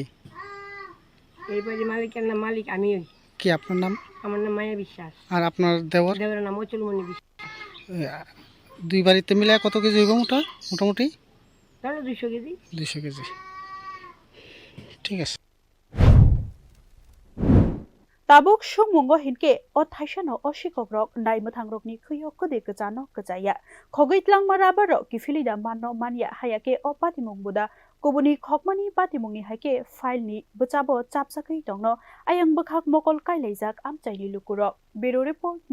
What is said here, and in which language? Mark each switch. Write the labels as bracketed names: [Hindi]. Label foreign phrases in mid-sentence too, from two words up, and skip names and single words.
[Bangla] এই বাড়ির মালিকের নাম মালিক আমি ওই কি আপনার নাম আমার নাম মায়া বিশ্বাস আর আপনার দেওয়ার নাম অচলমণি বিশ্বাস দুই বাড়িতে মিলে কত কেজি হইব মোটামুটি ধরো 200 কেজি 200 কেজি ঠিক আছে [Kok Borok] tabuk sungmungo hinke o thaisano o shikok rok naimthang rokni khuyok kode kachano kachaya khogoi tlangma rabar rok kifilida manno mania hayake o patimung buda kubuni khokmani patimungni haike file ni bachabo chapsakai tongno ayang bakhak mokol kailaijak amchaini lukurok biro report